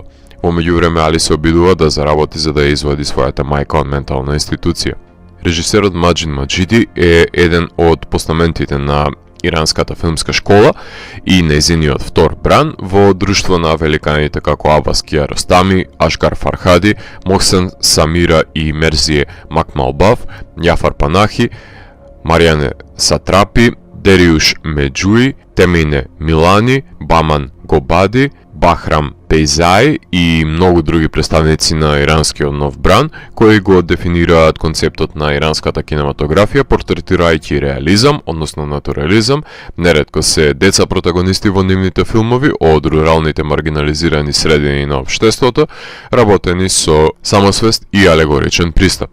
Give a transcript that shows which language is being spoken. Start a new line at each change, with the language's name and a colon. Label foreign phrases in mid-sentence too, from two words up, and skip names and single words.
Macedonian: Во меѓувреме Али се обидува да заработи за да ја извади својата мајка од ментална институција. Режисерот Маџид Маџиди е еден од постаментите на иранската филмска школа и нејзиниот втор бран во друштво на великаните како Абас Киаростами, Ашгар Фархади, Мохсен Самира и Мерзие Макмалбаф, Јафар Панахи, Маријане Сатрапи, Дериуш Меджуи, Темине Милани, Баман Гобади, Бахрам Пейзаи и многу други представници на иранскиот нов бран, кои го дефинираат концептот на иранската кинематографија, портретирајќи реализам, односно натурализам. Неретко се деца протагонисти во нивните филмови од руралните маргинализирани средини на општеството, работени со самосвест и алегоричен пристап.